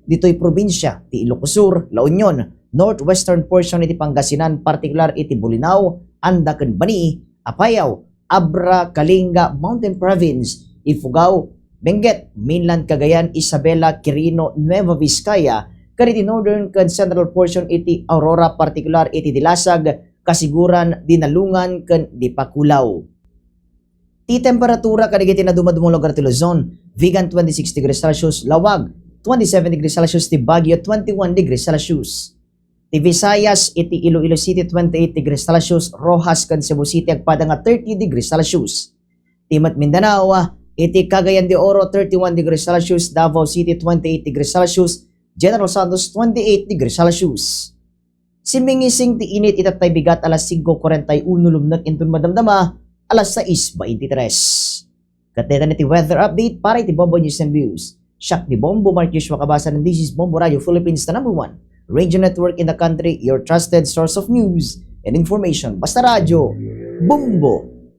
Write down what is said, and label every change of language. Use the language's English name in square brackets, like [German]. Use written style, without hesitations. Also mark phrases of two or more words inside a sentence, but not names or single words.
[Iloko] dito'y probinsya ti Ilocos Sur, La Union, [English] northwestern portion [Iloko] iti Pangasinan, partikular iti Bolinao, Andacan Bani, Apayao, Abra, Kalinga, Mountain Province, Ifugao, Benguet, Mainland Cagayan, Isabela, Quirino, Nueva Vizcaya, kaniti northern kan [English] central portion [Iloko] iti Aurora, partikular iti Dilasag, Kasiguran, Dinalungan, kan Dipakulaw. Ti temperatura kadagiti na dumadumong lugar ti Luzon, Vigan 26 [English] degrees Celsius, [Iloko] Lawag 27 [English] degrees Celsius, [Iloko] ti Baguio 21 [English] degrees Celsius. [Iloko] Ti Visayas iti Iloilo City 28 [English] degrees Celsius, [Iloko] Rojas kan Cebu City agpada nga 30 [English] degrees Celsius. [Iloko] Ti Mindanao iti Cagayan de Oro 31 [English] degrees Celsius, [Iloko] Davao City 28 [English] degrees Celsius, [Iloko] General Santos 28 [English] degrees Celsius. [Iloko] Simingising ti init itatay bigat alas 5:41 lumnag intun madamdama alas 6:23. Kateta ti [English] weather update [Iloko] para iti Bombo News and Views. Siak ni [English] Bombo Marcus Makabasan and this is Bombo Radio Philippines, the number 1 radio network in the country, your trusted source of news and information. [Iloko] Basta Radio Bombo.